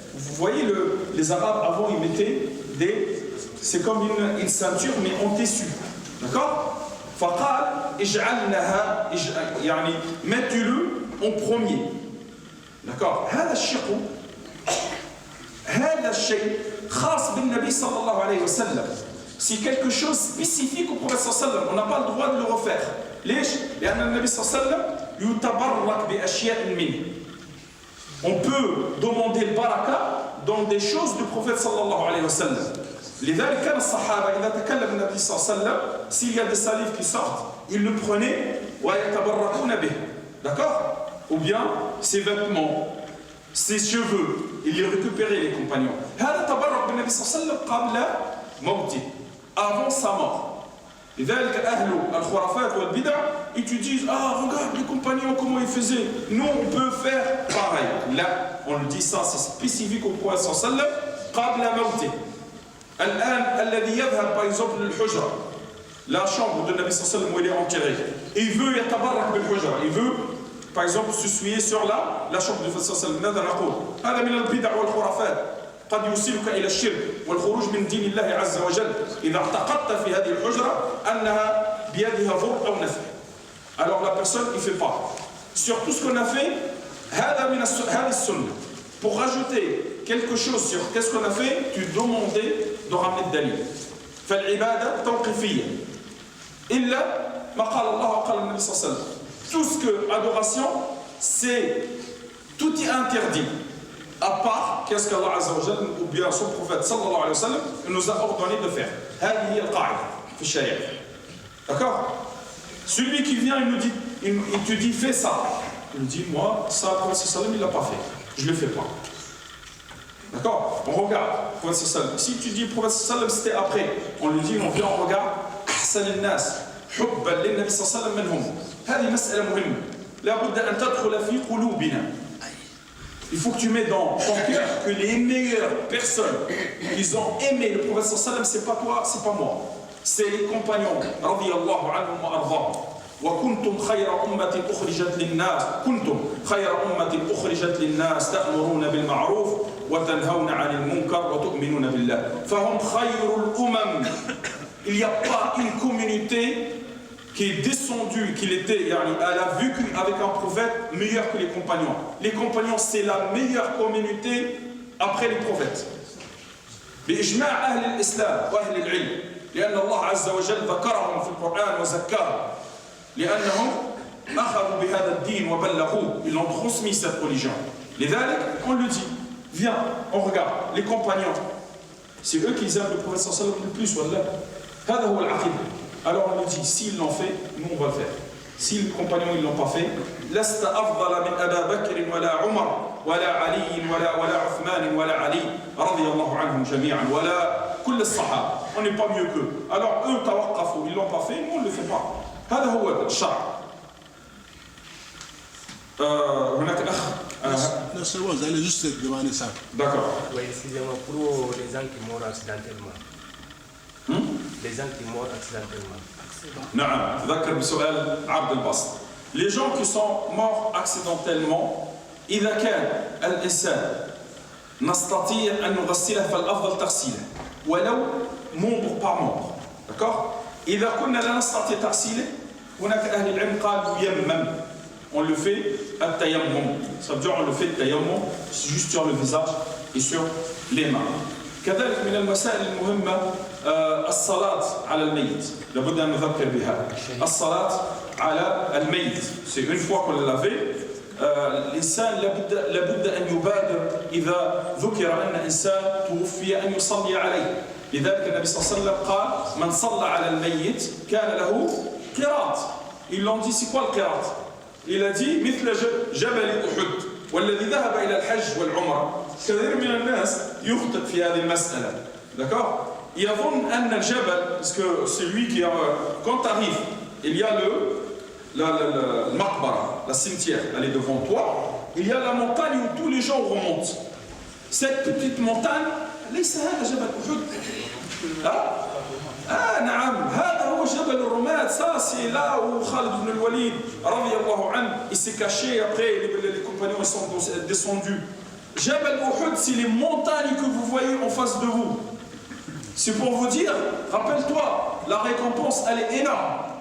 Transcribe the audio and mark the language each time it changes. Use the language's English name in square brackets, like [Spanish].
[French] Vous voyez les Arabes avant ils mettaient c'est comme une ceinture mais en tissu. D'accord? [Arabic] فقال اجعلنها يعني [French] mettez-le en premier. D'accord? [Arabic] هذا الشق هذا الشيء خاص بالنبي صلى الله عليه وسلم. [French] C'est quelque chose spécifique au prophète [Arabic] صلى الله عليه وسلم. [French] On n'a pas le droit de le refaire. [Arabic] ليش؟ لأن النبي صلى الله عليه وسلم يتبرك بأشياء منه. [French] On peut demander le baraka dans des choses du prophète [Arabic] صلى الله عليه وسلم. لذلك كان الصحابة إذا تكلم النبي صلى الله عليه وسلم [French] s'il y a des salives qui sortent, ils le prenaient [Arabic] ويتبركون به. [French] D'accord? Ou bien ses vêtements, ses cheveux, ils les récupéraient les compagnons. [Arabic] هذا تبرك بالنبي صلى الله عليه وسلم قبل موته, [French] avant sa mort. [Arabic] لذلك أهل الخرافات والبدع [French] ils te disent regarde les compagnons comment ils faisaient, nous on peut faire pareil. Là on le dit ça c'est spécifique au prophète [Arabic] صلى الله عليه وسلم قبل موته. الآن الذي يذهب [French] par exemple للحجرة, la chambre de Nabi sallallahu alayhi wa sallam où il est enterré, il veut [Arabic] يتبرك بالحجرة, [French] il veut par exemple s'essuyer sur la chambre du prophète sallallahu alayhi wa sallam. [Arabic] هذا من البدع والخرافات. قد يوصلك إلى الشرك والخروج من دين الله عز وجل إذا اعتقدت في هذه الحجرة أنها بيدها ضر أو نفع. [French] Alors la personne il fait pas. Sur tout ce qu'on a fait, [Arabic] هذا السنة. [French] Pour rajouter quelque chose sur qu'est-ce qu'on a fait, tu demandais de ramener le dalil. [Arabic] فالعبادة توقيفية. إلا ما قال الله وقال النبي صلى الله عليه وسلم. [French] Tout ce que adoration, c'est tout est interdit. À part qu'est-ce qu'Allah Azza wa Jalla ou bien son prophète sallallahu alayhi wa sallam nous a ordonné de faire. [Arabic] هذه هي القاعدة في الشريعة. [French] D'accord? Celui qui vient, il nous dit, il te dit fais ça. Il nous dit moi ça le prophète sallallahu alayhi wa sallam il l'a pas fait. Je le fais pas. D'accord? On regarde le prophète sallallahu alayhi wa sallam. Si tu dis le prophète sallallahu alayhi wa sallam c'était après, on lui dit on vient on regarde [Arabic] أحسن الناس حبا للنبي صلى الله عليه وسلم منهم. هذه مسألة مهمة. لا بد أن تدخل في قلوبنا. [French] Il faut que tu mets dans ton cœur que les meilleures personnes qui ont aimé le prophète sallallahu alayhi wa sallam, c'est pas toi, c'est pas moi. C'est les compagnons radiyallahu anhum wa ardahum. [Arabic] وكنتم خير أمة أخرجت للناس كنتم خير أمة أخرجت للناس تأمرون بالمعروف وتنهون عن المنكر وتؤمنون بالله فهم خير الأمم. [French] Il n'y a pas une communauté qui est descendue, elle a vécu avec un prophète meilleur que les compagnons. Les compagnons, c'est la meilleure communauté après les prophètes. [Arabic] بإجماع أهل الإسلام وأهل العلم لأن الله عز وجل ذكرهم في القرآن وزكاهم لأنهم أخذوا بهذا الدين وبلغوه. [French] Ils ont transmis cette religion. لذلك, on le dit, viens, on regarde, les compagnons, c'est eux qui aiment le prophète sallallahu alayhi wa sallam le plus, wallah. [Arabic] هذا هو العقيدة. [French] Alors on lui dit, s'ils l'ont fait, nous on va le faire. Si les compagnons ils l'ont pas fait, [Arabic] لست أفضل من أبا بكر ولا عمر ولا علي ولا عثمان ولا علي رضي الله عنهم جميعا ولا كل الصحابة. [French] On n'est pas mieux qu'eux. Alors eux توقفوا, ils l'ont pas fait, nous on le fait pas. [Arabic] هذا هو الشرع. هناك أخ. [French] Non, c'est bon, vous allez juste demander ça. D'accord. Oui, excusez-moi, pour les gens qui meurent accidentellement. Les gens qui meurent accidentellement. [Arabic] نعم تذكر بسؤال عبد الباسط. [French] Les gens qui sont morts accidentellement [Arabic] إذا كان الإنسان نستطيع أن نغسله فالأفضل تغسيله ولو [French] membre par membre. D'accord? [Arabic] إذا كنا لا نستطيع تغسيله هناك أهل العلم قالوا يمم. [French] On le fait التيمم. Ça veut dire on le fait التيمم juste sur le visage et sur les mains. [Arabic] كذلك من المسائل المهمة الصلاة على الميت. لابد أن نذكر بها. الصلاة على الميت. [French] C'est une fois qu'on l'a fait. [Arabic] الإنسان لابد أن يبادر إذا ذكر أن إنسان توفي أن يصلي عليه. لذلك النبي صلى الله عليه وسلم قال من صلى على الميت كان له قراط. [French] Ils l'ont dit c'est quoi le قراط? Il a dit [Arabic] مثل جبل أحد والذي ذهب إلى الحج والعمرة. كثير من الناس يخطئ في هذه المسألة. [French] D'accord? [Arabic] يظن أن الجبل [French] parce que c'est lui qui quand tu arrives il y a le maqbara, la cimetière, elle est devant toi. Il y a la montagne où tous les gens remontent. Cette petite montagne, [Arabic] ليس هذا جبل أحد. نعم هذا هو جبل الرماد. [French] Ça c'est là où Khalid ibn al-Walid radiyallahu anhu il s'est caché après les compagnons ils sont descendus. Jabal Uhud c'est les montagnes que vous voyez en face de vous. C'est pour vous dire, rappelle-toi, la récompense elle est énorme.